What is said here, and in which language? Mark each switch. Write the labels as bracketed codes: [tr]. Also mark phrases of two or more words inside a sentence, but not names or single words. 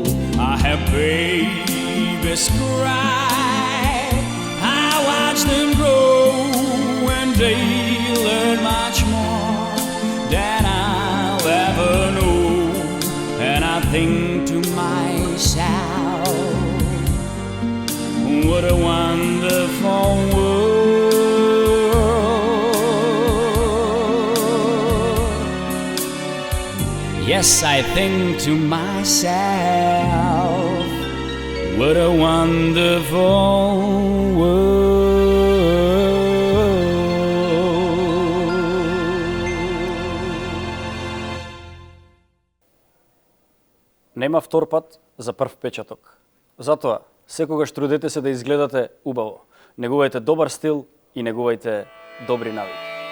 [en] I have babies cry, I watch them grow, and they learn much more than I'll ever know, and I think to myself, what a wonderful world. Yes, I think to myself, what a wonderful world. [mk] Нема втор пат за прв печаток. Затоа, секогаш трудете се да изгледате убаво. Негувајте добар стил и негувајте добри навики.